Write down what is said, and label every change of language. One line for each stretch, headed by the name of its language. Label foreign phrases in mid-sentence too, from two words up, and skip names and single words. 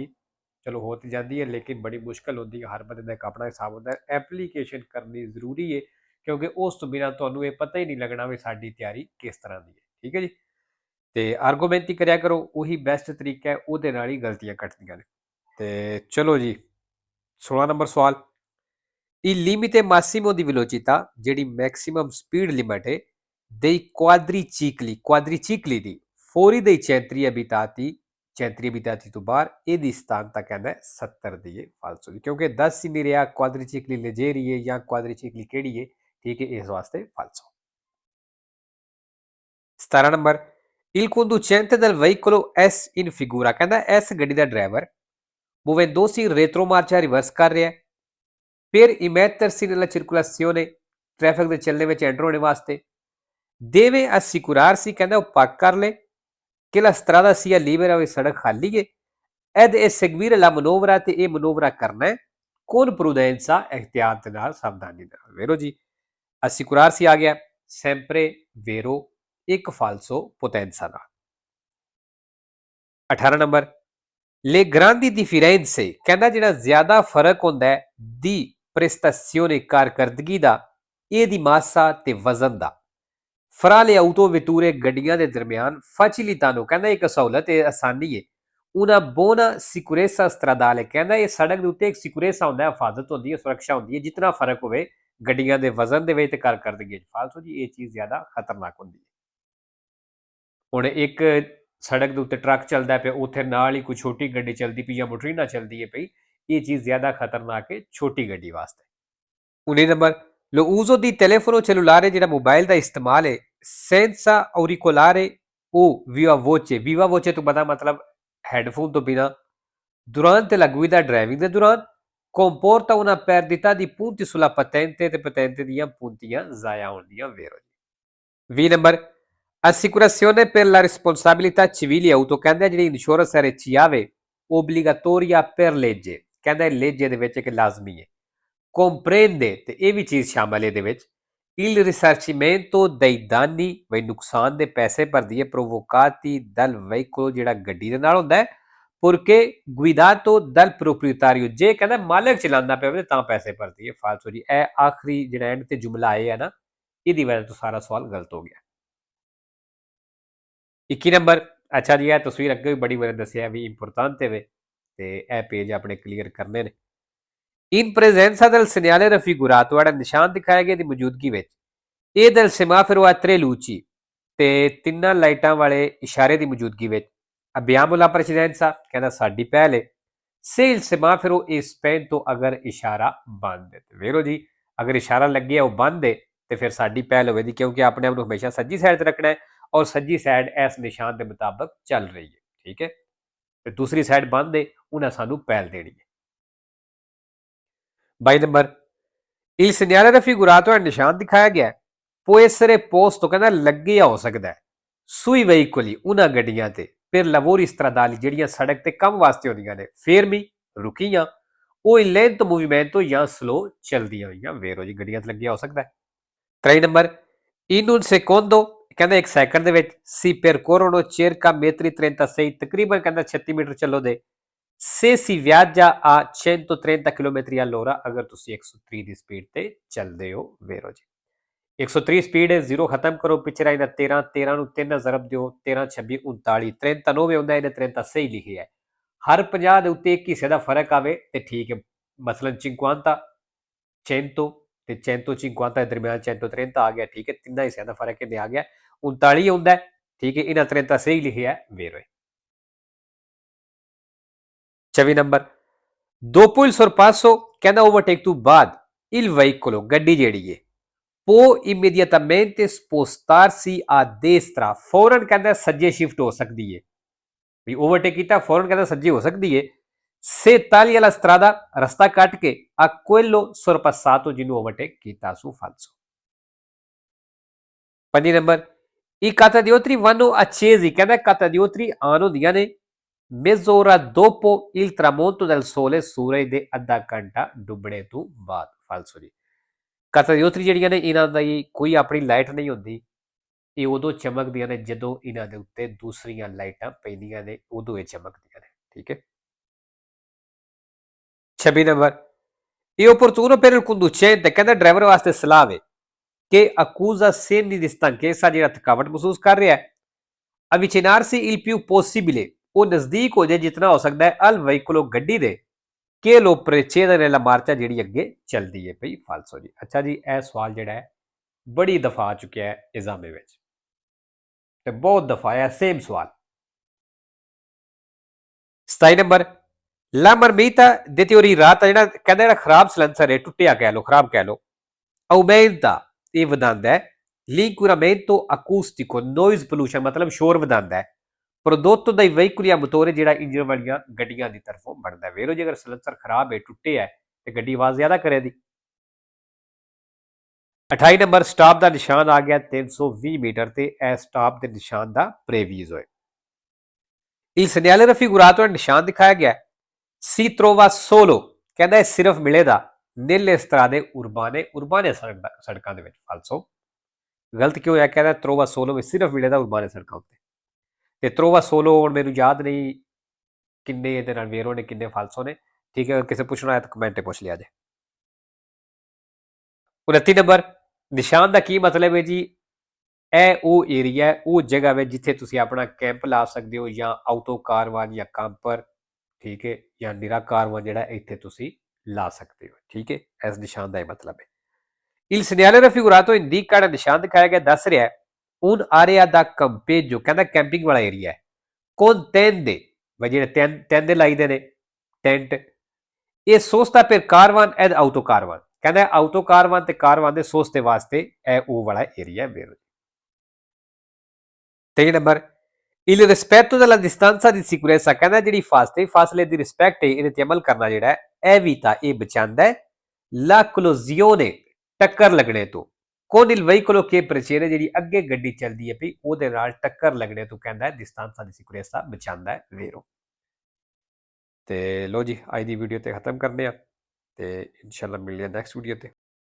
Punjabi: ਚਲੋ ਹੋ ਤੇ ਜਾਂਦੀ ਹੈ ਲੇਕਿਨ ਬੜੀ ਮੁਸ਼ਕਲ ਹੁੰਦੀ ਹੈ। ਹਰ ਬੰਦੇ ਦਾ ਇੱਕ ਆਪਣਾ ਹਿਸਾਬ ਹੁੰਦਾ ਹੈ। ਐਪਲੀਕੇਸ਼ਨ ਕਰਨੀ ਜ਼ਰੂਰੀ ਹੈ ਕਿਉਂਕਿ ਉਸ ਤੋਂ ਬਿਨਾਂ ਤੁਹਾਨੂੰ ਇਹ ਪਤਾ ਹੀ ਨਹੀਂ ਲੱਗਣਾ ਵੀ ਸਾਡੀ ਤਿਆਰੀ ਕਿਸ ਤਰ੍ਹਾਂ ਦੀ ਹੈ। ਠੀਕ ਹੈ ਜੀ। ਤੇ ਆਰਗੂਮੈਂਟ ਹੀ ਕਰਿਆ ਕਰੋ, ਉਹੀ ਬੈਸਟ ਤਰੀਕਾ ਹੈ, ਉਹਦੇ ਨਾਲ ਹੀ ਗਲਤੀਆਂ ਕੱਟਦੀਆਂ ਨੇ। ਤੇ ਚਲੋ ਜੀ, 16 ਨੰਬਰ ਸਵਾਲ।
Italian: Il limite massimo di velocità,
Punjabi: ਜਿਹੜੀ
English: maximum speed limit
Punjabi: ਹੈ,
Italian: dei quadricicli
Punjabi: ਦੀ
Italian: fuori dei centri abitati
Punjabi: ਤੋਂ ਬਾਹਰ ਇਹਦੀ ਸਥਾਨਤਾ ਕਹਿੰਦਾ 70 ਦੀ ਹੈ ਫਾਲਸੋ ਦੀ, ਕਿਉਂਕਿ ਦੱਸ ਹੀ ਨਹੀਂ ਰਿਹਾ
Italian: quadricicli leggeri
Punjabi: ਹੈ ਜਾਂ ਕੁਆਦਰੀਚਿਕਲੀ ਕਿਹੜੀ ਹੈ। ਠੀਕ ਹੈ, ਇਸ ਵਾਸਤੇ ਫਾਲਸੋ। 17 ਨੰਬਰ।
Italian: Il conducente del veicolo S in figura
Punjabi: ਕਹਿੰਦਾ ਇਸ ਗੱਡੀ ਦਾ ਡਰਾਈਵਰ
Italian: muovendosi in retromarcia
Punjabi: ਰਿਵਰਸ ਕਰ ਰਿਹਾ
Italian: per immettersi nella circolazione
Punjabi: ਟ੍ਰੈਫਿਕ ਦੇ ਚੱਲਣੇ ਵਿੱਚ ਐਂਟਰ ਹੋਣੇ ਵਾਸਤੇ
Italian: deve assicurarsi
Punjabi: ਕਹਿੰਦਾ ਉਹ ਪੱਕ ਕਰ ਲੇ
Italian: che la strada sia libera
Punjabi: ਵੀ ਸੜਕ ਖਾਲੀ ਹੈ
Italian: ed eseguire la manovra
Punjabi: ਤੇ ਇਹ ਮਨੋਵਰਾ ਕਰਨਾ ਹੈ
Italian: con prudenza
Punjabi: ehtiyat ਦੇ ਨਾਲ ਸਾਵਧਾਨੀ ਨਾਲ। ਵੇਰੋ ਜੀ, assicurarsi ਆ ਗਿਆ
Italian: sempre vero
Punjabi: ਇੱਕ
Italian: falso potenza
Punjabi: ਨਾਲ। 18 ਨੰਬਰ।
Italian: Le grandi differenze
Punjabi: ਕਹਿੰਦਾ ਜਿਹੜਾ ਜ਼ਿਆਦਾ ਫਰਕ ਹੁੰਦਾ ਹੈ ਦੀ prestazione ਕਾਰਕਰਦਗੀ ਦਾ ਇਹਦੀ ਮਾਸਾ ਤੇ ਵਜ਼ਨ ਦਾ
Italian: fra le autovetture
Punjabi: ਗੱਡੀਆਂ ਦੇ ਦਰਮਿਆਨ facilità ਨੂੰ ਕਹਿੰਦਾ ਇੱਕ ਸਹੂਲਤ ਹੈ, ਆਸਾਨੀ ਹੈ।
Italian: una buona sicurezza stradale
Punjabi: ਕਹਿੰਦਾ ਇਹ ਸੜਕ ਦੇ ਉੱਤੇ ਇੱਕ ਸਿਕੁਰੇਸਾ ਹੁੰਦਾ ਹੈ, ਹਿਫਾਜ਼ਤ ਹੁੰਦੀ ਹੈ, ਸੁਰੱਖਿਆ ਹੁੰਦੀ ਹੈ। ਜਿਤਨਾ ਫਰਕ ਹੋਵੇ ਗੱਡੀਆਂ ਦੇ ਵਜ਼ਨ ਦੇ ਵਿੱਚ ਤੇ ਕਾਰਕਰਦਗੀ ਵਿੱਚ ਫਾਲਤੂ ਜੀ ਇਹ ਚੀਜ਼ ਜ਼ਿਆਦਾ ਖਤਰਨਾਕ ਹੁੰਦੀ ਹੈ। ਹੁਣ ਇੱਕ ਸੜਕ ਦੇ ਉੱਤੇ ਟਰੱਕ ਚੱਲਦਾ ਪਿਆ, ਉੱਥੇ ਨਾਲ ਹੀ ਕੋਈ ਛੋਟੀ ਗੱਡੀ ਚੱਲਦੀ ਪਈ ਜਾਂ ਮੋਟਰੀਨਾ ਚੱਲਦੀ ਹੈ ਪਈ, ਇਹ ਚੀਜ਼ ਜ਼ਿਆਦਾ ਖਤਰਨਾਕ ਹੈ ਛੋਟੀ ਗੱਡੀ ਵਾਸਤੇ। 19 ਨੰਬਰ।
Italian: lo uso di telefono cellulare
Punjabi: ਜਿਹੜਾ ਮੋਬਾਈਲ ਦਾ ਇਸਤੇਮਾਲ ਹੈ
Italian: senza auricolare o viva voce
Punjabi: ਤੋਂ ਪਤਾ ਮਤਲਬ ਹੈਡਫੋਨ ਤੋਂ ਬਿਨਾ
Italian: durante la guida
Punjabi: driving ਦੇ ਦੌਰਾਨ
Italian: comporta una perdita di punti sulla patente
Punjabi: ਤੇ patente ਦੀਆਂ puntiਆਂ ਜ਼ਾਇਆ ਹੋਣ ਦੀਆਂ ਵੇਰੋ। 20 ਨੰਬਰ।
Italian: assicurazione per la responsabilità civile auto
Punjabi: ਕਹਿੰਦਾ ਜਿਹੜੀ ਇੰਸ਼ੋਰੈਂਸ ਹੈ ਰਚਿਆਵੇ
Italian: obbligatoria per legge
Punjabi: ਕਹਿੰਦਾ ਲੇਜੇ ਦੇ ਵਿੱਚ ਇੱਕ ਲਾਜ਼ਮੀ ਹੈ। comprende ਤੇ ਇਹ ਵੀ ਚੀਜ਼ ਸ਼ਾਮਲ ਹੈ ਇਹਦੇ ਵਿੱਚ
Italian: il risarcimento dei danni
Punjabi: ਬਈ ਨੁਕਸਾਨ ਦੇ ਪੈਸੇ ਭਰਦੀ ਹੈ
Italian: provocati dal veicolo
Punjabi: ਜਿਹੜਾ ਗੱਡੀ ਦੇ ਨਾਲ ਹੁੰਦਾ ਹੈ
Italian: porque guidato dal proprietario
Punjabi: ਜੇ ਕਹਿੰਦਾ ਮਾਲਕ ਚਲਾਉਂਦਾ ਪਿਆ ਤਾਂ ਪੈਸੇ ਭਰਦੀ ਹੈ ਫਾਲਤੂ ਜੀ। ਇਹ ਆਖਰੀ ਜਿਹੜਾ ਐਂਡ ਤੇ ਜੁਮਲਾ ਆਏ ਹੈ ਨਾ, ਇਹਦੀ ਵਜ੍ਹਾ ਤੋਂ ਸਾਰਾ ਸਵਾਲ ਗਲਤ ਹੋ ਗਿਆ। 21 ਨੰਬਰ। ਅੱਛਾ ਜੀ, ਇਹ ਤਸਵੀਰ ਅੱਗੇ ਵੀ ਬੜੀ ਵਾਰ ਦੱਸਿਆ ਵੀ ਇੰਪੋਰਟੈਂਟ ਹੈ ਤੇ ਇਹ ਪੇਜ ਆਪਣੇ ਕਲੀਅਰ ਕਰਨੇ ਨੇ।
Italian: in presenza del segnale raffigurato
Punjabi: ਜਿਹੜਾ ਨਿਸ਼ਾਨ ਦਿਖਾਇਆ ਗਿਆ ਦੀ ਮੌਜੂਦਗੀ ਵਿੱਚ ਇਹ
Italian: del semaforo a tre luci
Punjabi: ਤੇ ਤਿੰਨਾਂ ਲਾਈਟਾਂ ਵਾਲੇ ਇਸ਼ਾਰੇ ਦੀ ਮੌਜੂਦਗੀ ਵਿੱਚ
Italian: abbiamo la precedenza
Punjabi: ਕਹਿੰਦਾ ਸਾਡੀ ਪਹਿਲ ਹੈ
Italian: se il semaforo è spento
Punjabi: ਅਗਰ ਇਸ਼ਾਰਾ ਬੰਦ ਹੈ। ਵੇਰੋ ਜੀ, ਅਗਰ ਇਸ਼ਾਰਾ ਲੱਗਿਆ ਉਹ ਬੰਦ ਹੈ ਤੇ ਫਿਰ ਸਾਡੀ ਪਹਿਲ ਹੋਵੇਗੀ ਕਿਉਂਕਿ ਆਪਣੇ ਆਪ ਨੂੰ ਹਮੇਸ਼ਾ ਸੱਜੀ ਸਾਈਡ ਤੇ ਰੱਖਣਾ ਹੈ ਔਰ ਸੱਜੀ ਸਾਈਡ ਇਸ ਨਿਸ਼ਾਨ ਦੇ ਮੁਤਾਬਕ ਚੱਲ ਰਹੀ ਹੈ। ਠੀਕ ਹੈ, ਤੇ ਦੂਸਰੀ ਸਾਈਡ ਬੰਦ ਹੈ, ਉਹਨਾਂ ਸਾਨੂੰ ਪਹਿਲ ਦੇਣੀ ਹੈ। 22 ਨੰਬਰ।
Italian: il segnale raffigurato
Punjabi: ਹੈ ਨਿਸ਼ਾਨ ਦਿਖਾਇਆ ਗਿਆ
Italian: può essere posto
Punjabi: ਕਹਿੰਦਾ ਲੱਗਿਆ ਹੋ ਸਕਦਾ ਹੈ
Italian: sui veicoli
Punjabi: ਉਹਨਾਂ ਗੱਡੀਆਂ ਤੇ
Italian: per lavori stradali
Punjabi: ਜਿਹੜੀਆਂ ਸੜਕ ਤੇ ਕੰਮ ਵਾਸਤੇ ਹੁੰਦੀਆਂ ਨੇ fermi ਰੁਕੀਆਂ ਉਹ
Italian: in lento movimento
Punjabi: ਜਾਂ ਸਲੋ ਚਲਦੀਆਂ ਹੋਈਆਂ ਵੇਰੋ ਜੀ ਗੱਡੀਆਂ ਤੇ ਲੱਗਿਆ ਹੋ ਸਕਦਾ ਹੈ। 23 ਨੰਬਰ।
Italian: in un secondo
Punjabi: ਕਹਿੰਦਾ ਇੱਕ ਸੈਕਿੰਡ ਦੇ ਵਿੱਚ
Italian: si percorrono circa metri 36
Punjabi: ਤਕਰੀਬਨ ਕਹਿੰਦਾ 36 ਮੀਟਰ ਚੱਲੋ ਦੇ
Italian: se si viaggia a 130 km all'ora
Punjabi: ਅਗਰ ਤੁਸੀਂ 130 ਦੀ ਸਪੀਡ ਤੇ ਚੱਲਦੇ ਹੋ ਵੇਰੋ ਜੀ। 130 ਸਪੀਡ ਹੈ, 0 ਖਤਮ ਕਰੋ, ਪਿੱਛੇ ਰਹਿੰਦਾ 13, 13 ਨੂੰ 3 ਨਾਲ ਜ਼ਰਬ ਦਿਓ, 13 26 39 39 ਹੁੰਦਾ, ਇਹਨੇ 30 ਸਹੀ ਲਿਖਿਆ ਹੈ। ਹਰ 50 ਦੇ ਉੱਤੇ ਇੱਕ ਹਿੱਸੇ ਦਾ ਫਰਕ ਆਵੇ ਤੇ ਠੀਕ ਹੈ। ਮਸਲਨ 50 100 ਤੇ 150 ਦੇ ਦਰਮਿਆਨ 130 ਆ ਗਿਆ, ਠੀਕ ਹੈ, ਤਿੰਨਾਂ ਹਿੱਸਿਆਂ ਦਾ ਫਰਕ ਇਹਨੇ ਆ ਗਿਆ। 39 ਹੁੰਦਾ, ਠੀਕ ਹੈ, ਇਹਨਾਂ 30 ਸਹੀ ਲਿਖਿਆ ਵੇਰੋ। 24 ਨੰਬਰ।
Italian: dopo il sorpasso
Punjabi: ਕਹਿੰਦਾ ਓਵਰਟੇਕ ਤੋਂ ਬਾਅਦ
Italian: il veicolo
Punjabi: ਗੱਡੀ ਜਿਹੜੀ ਹੈ
Italian: può immediatamente spostarsi a destra
Punjabi: ਫੌਰਨ ਕਹਿੰਦਾ ਸੱਜੇ ਸ਼ਿਫਟ ਹੋ ਸਕਦੀ ਹੈ ਵੀ ਓਵਰਟੇਕ ਕੀਤਾ ਫੌਰਨ ਕਹਿੰਦਾ ਸੱਜੇ ਹੋ ਸਕਦੀ ਹੈ
Italian: se taglia la strada
Punjabi: ਰਸਤਾ ਕੱਟ ਕੇ
Italian: a quello sorpassato
Punjabi: ਜਿਹਨੂੰ ਓਵਰਟੇਕ ਕੀਤਾ
Italian: su falso
Punjabi: ਪੰਜੀ ਨੰਬਰ
Italian: i catadiotri vanno accesi
Punjabi: ਕਹਿੰਦਾ catadiotri ਆਨ ਹੁੰਦੀਆਂ ਨੇ
Italian: mezz'ora dopo il tramonto del sole
Punjabi: ਸੂਰਜ ਦੇ ਅੱਧਾ ਘੰਟਾ ਡੁੱਬਣੇ ਤੋਂ ਬਾਅਦ ਫਾਲਸੋ ਜੀ catadiotri ਜਿਹੜੀਆਂ ਨੇ ਇਹਨਾਂ ਦੀ ਕੋਈ ਆਪਣੀ ਲਾਈਟ ਨਹੀਂ ਹੁੰਦੀ ਇਹ ਉਦੋਂ ਚਮਕਦੀਆਂ ਨੇ ਜਦੋਂ ਇਹਨਾਂ ਦੇ ਉੱਤੇ ਦੂਸਰੀਆਂ ਲਾਈਟਾਂ ਪੈਂਦੀਆਂ ਨੇ ਉਦੋਂ ਇਹ ਚਮਕਦੀਆਂ ਨੇ ਠੀਕ ਹੈ 26 ਨੰਬਰ ਇਹ
Italian: opportuno per il conducente
Punjabi: ਕਹਿੰਦਾ ਡਰਾਈਵਰ ਵਾਸਤੇ ਸਲਾਹ ਵੇ ਕਿ
Italian: accusa segni di stanchezza
Punjabi: ਜਿਹੜਾ ਥਕਾਵਟ ਮਹਿਸੂਸ ਕਰ ਰਿਹਾ ਹੈ
Italian: avvicinarsi il più possibile
Punjabi: ਉਹ ਨਜ਼ਦੀਕ ਹੋ ਜਾਏ ਜਿਤਨਾ ਹੋ ਸਕਦਾ ਹੈ
Italian: al veicolo
Punjabi: ਗੱਡੀ ਦੇ ਕਿ
Italian: lo precede nella marcia
Punjabi: ਜਿਹੜੀ ਅੱਗੇ ਚੱਲਦੀ ਹੈ ਭਈ ਫਾਲਸੋ ਜੀ ਅੱਛਾ ਜੀ ਇਹ ਸਵਾਲ ਜਿਹੜਾ ਹੈ ਬੜੀ ਦਫਾ ਆ ਚੁੱਕਿਆ ਹੈ ਐਗਜ਼ਾਮ ਵਿੱਚ ਤੇ ਬਹੁਤ ਦਫਾ ਆਇਆ ਸੇਮ ਸਵਾਲ 27 ਨੰਬਰ
Italian: La marmita deteriorata
Punjabi: ਜਿਹੜਾ ਕਹਿੰਦਾ ਜਿਹੜਾ ਖਰਾਬ ਸਲੈਂਸਰ ਹੈ ਟੁੱਟਿਆ ਕਹਿ ਲੋ ਖਰਾਬ ਕਹਿ ਲੋ aumenta ਇਹ ਵਧਾਉਂਦਾ ਹੈ
Italian: l'inquinamento acustico
English: noise pollution
Punjabi: ਮਤਲਬ ਸ਼ੋਰ ਵਧਾਉਂਦਾ ਹੈ
Italian: prodotto dai veicoli a motore
Punjabi: ਜਿਹੜਾ ਇੰਜਨ ਵਾਲੀਆਂ ਗੱਡੀਆਂ ਦੀ ਤਰਫੋਂ ਬਣਦਾ ਵੇਰੋ ਜੇ ਅਗਰ ਸਲੈਂਸਰ ਖਰਾਬ ਹੈ ਟੁੱਟਿਆ ਹੈ ਤੇ ਗੱਡੀ ਆਵਾਜ਼ ਜ਼ਿਆਦਾ ਕਰੇਗੀ 28 ਨੰਬਰ ਸਟਾਪ ਦਾ ਨਿਸ਼ਾਨ ਆ ਗਿਆ 320 ਮੀਟਰ ਤੇ ਇਹ ਸਟਾਪ ਦੇ ਨਿਸ਼ਾਨ ਦਾ ਪ੍ਰੇਵੀਜ਼ ਹੋਏ
Italian: il segnale raffigurato
Punjabi: ਨਿਸ਼ਾਨ ਦਿਖਾਇਆ ਗਿਆ
Italian: si trova solo
Punjabi: ਕਹਿੰਦਾ ਇਹ ਸਿਰਫ ਮਿਲੇਗਾ
Italian: nelle strade urbane
Punjabi: ਸੜਕਾਂ ਦੇ ਵਿੱਚ ਫਾਲਸੋ ਗਲਤ ਕਿਉਂ ਹੋਇਆ ਕਹਿੰਦਾ
Italian: trova solo
Punjabi: ਵਿੱਚ ਸਿਰਫ ਮਿਲੇਗਾ urbane ਸੜਕਾਂ ਉੱਤੇ ਤੇ
Italian: trova solo
Punjabi: ਹੁਣ ਮੈਨੂੰ ਯਾਦ ਨਹੀਂ ਕਿੰਨੇ ਇਹਦੇ ਨਾਲ ਵੇਰੋ ਨੇ ਕਿੰਨੇ ਫਾਲਸੋ ਨੇ ਠੀਕ ਹੈ ਕਿਸੇ ਪੁੱਛਣਾ ਹੈ ਤਾਂ ਕਮੈਂਟ ਤੇ ਪੁੱਛ ਲਿਆ ਜੇ 29 ਨੰਬਰ ਨਿਸ਼ਾਨ ਦਾ ਕੀ ਮਤਲਬ ਹੈ ਜੀ ਇਹ ਉਹ ਏਰੀਆ ਉਹ ਜਗ੍ਹਾ ਹੈ ਜਿੱਥੇ ਤੁਸੀਂ ਆਪਣਾ ਕੈਂਪ ਲਾ ਸਕਦੇ ਹੋ ਜਾਂ ਆਟੋ ਕਾਰਵਾਨ ਜਾਂ ਕੰਪਰ ਠੀਕ ਹੈ ਜਾਂ ਨਿਰਾ ਕਾਰਵਾਨ ਜਿਹੜਾ ਇੱਥੇ ਤੁਸੀਂ ਲਾ ਸਕਦੇ ਹੋ ਠੀਕ ਹੈ ਇਸ ਨਿਸ਼ਾਨ ਦਾ ਇਹ ਮਤਲਬ ਹੈ
Italian: il segnale raffigurato indica
Punjabi: ਜਿਹੜਾ ਨਿਸ਼ਾਨ ਦਿਖਾਇਆ ਗਿਆ ਦੱਸ ਰਿਹਾ
Italian: un area da campeggio
Punjabi: ਕਹਿੰਦਾ ਕੈਂਪਿੰਗ ਵਾਲਾ ਏਰੀਆ ਹੈ
Italian: con tende
Punjabi: ਜਿਹੜੇ ਤੈਂਦੇ ਲਾਈਦੇ ਨੇ ਟੈਂਟ ਇਹ ਸੋਸਤਾ
Italian: per caravan ed auto caravan
Punjabi: ਕਹਿੰਦਾ ਆਟੋ ਕਾਰਵਾਨ ਤੇ ਕਾਰਵਾਨ ਦੇ ਸੋਸਤੇ ਵਾਸਤੇ ਇਹ ਉਹ ਵਾਲਾ ਏਰੀਆ ਹੈ 23 ਨੰਬਰ
Italian: il rispetto della distanza di sicurezza
Punjabi: ਕਹਿੰਦਾ ਜਿਹੜੀ ਫਾਸਲੇ ਦੀ ਰਿਸਪੈਕਟ ਹੈ ਇਹਦੇ ਤੇ ਅਮਲ ਕਰਨਾ ਜਿਹੜਾ ਹੈ evita ਇਹ ਬਚਾਉਂਦਾ ਹੈ
Italian: la collisione
Punjabi: ਟੱਕਰ ਲੱਗਣੇ ਤੋਂ
Italian: con il veicolo che precede
Punjabi: ਜਿਹੜੀ ਅੱਗੇ ਗੱਡੀ ਚੱਲਦੀ ਹੈ ਭਈ ਉਹਦੇ ਨਾਲ ਟੱਕਰ ਲੱਗਣੇ ਤੋਂ ਕਹਿੰਦਾ ਹੈ
Italian: distanza di sicurezza
Punjabi: ਬਚਾਉਂਦਾ ਹੈ ਵੇਰੋ ਤੇ ਲੋ ਜੀ ਅੱਜ ਦੀ ਵੀਡੀਓ ਤੇ ਖਤਮ ਕਰਦੇ ਆ ਤੇ ਇਨਸ਼ਾਅੱਲਾ ਮਿਲਦੇ ਆ
English: next video
Punjabi: ਤੇ